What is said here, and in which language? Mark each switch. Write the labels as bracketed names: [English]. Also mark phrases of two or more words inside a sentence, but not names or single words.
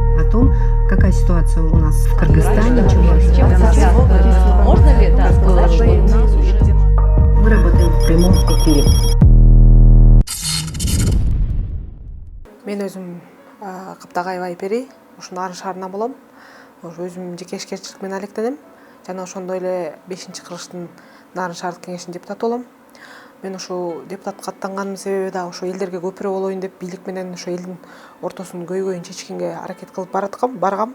[Russian] том, какая ситуация у нас в Кыргызстане. Можно ли это сказать, что у нас уже... Мы работаем в прямом эфире. [Kyrgyz] Мен өзім Каптагай Айпери, ушул Нарын шаарынан болом. Өзүм жеке ишкерчилик менен алектенем. Жана ошондой эле 5-кыргыштын Нарын шаардык кеңешинин депутаты болом. Мен ушул депутатка аттанганымдын себеби да ошо элдерге көпүрө болоюн деп бийлик менен ошо элдин ортосунун көйгөйүн чечкенге аракет кылып баргам.